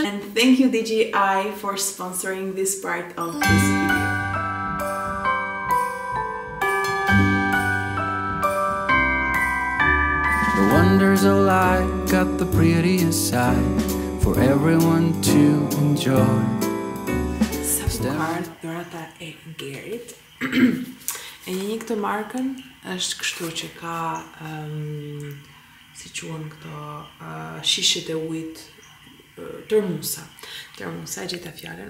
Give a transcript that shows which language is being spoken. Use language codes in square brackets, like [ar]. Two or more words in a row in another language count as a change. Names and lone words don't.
[en] And thank you DJI for sponsoring this part of this video. The wonders of life got the prettiest side for everyone to enjoy. [sq] Sabukar, dhurata e Gerit. E një këtë markën është kështu që ka si quhen këto shishet e ujit termusa. Termusa e gjeta fjalën.